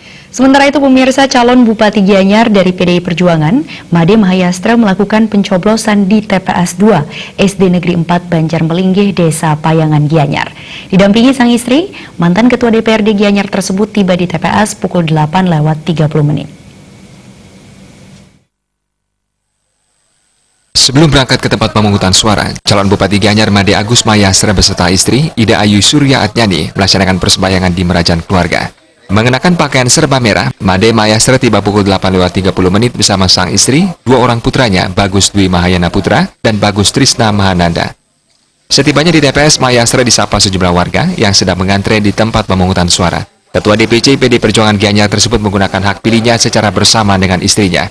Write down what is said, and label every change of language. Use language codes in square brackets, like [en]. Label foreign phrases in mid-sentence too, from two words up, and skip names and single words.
[id] Sementara itu pemirsa, calon Bupati Gianyar dari PDI Perjuangan, Made Mahayastra melakukan pencoblosan di TPS 2 SD Negeri 4 Banjarmelinggih, Desa Payangan, Gianyar. Didampingi sang istri, mantan Ketua DPRD Gianyar tersebut tiba di TPS pukul 8:30. Sebelum berangkat ke tempat pemungutan suara, calon Bupati Gianyar Made Agus Mahayastra beserta istri, Ida Ayu Surya Atnyani, melaksanakan persembahyangan di Merajan keluarga. Mengenakan pakaian serba merah, Made Mahayastra tiba pukul 8:30 bersama sang istri, dua orang putranya, Bagus Dwi Mahayana Putra dan Bagus Trisna Mahananda. Setibanya di TPS, Mahayastra disapa sejumlah warga yang sedang mengantre di tempat pemungutan suara. Ketua DPC PD Perjuangan Gianyar tersebut menggunakan hak pilihnya secara bersama dengan istrinya.